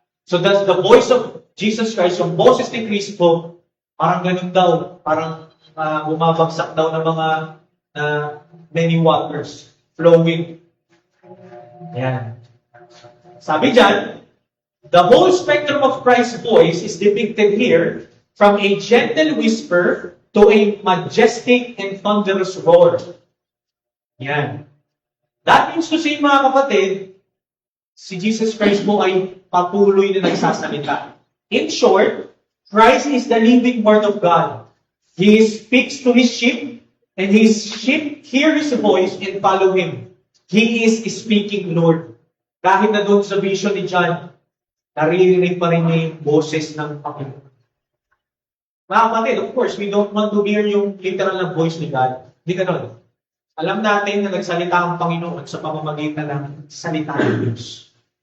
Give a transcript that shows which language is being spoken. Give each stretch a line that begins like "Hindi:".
English: So that's the voice of Jesus Christ,
Filipino: yung boses ni Cristo, parang ganun daw, parang bumabagsak daw ng mga
English: many waters flowing.
Filipino: Yan. Sabi dyan,
English: the whole spectrum of Christ's voice is depicted here from a gentle whisper to a majestic and thunderous roar.
Filipino: Yan.
English: That means to say,
Filipino: mga kapatid, si Jesus Christ po ay patuloy na nagsasalita.
English: In short, Christ is the living Word of God. He speaks to His sheep, and His sheep hear His voice and follow Him. He is speaking, Lord.
Filipino: Kahit na doon sa vision ni John, naririnig pa rin niya yung boses ng Panginoon. Mga kapatid,
English: of course, we don't want to hear yung literal na voice ni God.
Filipino: Hindi ganun. Alam natin na nagsalita ang Panginoon sa pamamagitan ng salita ng Diyos.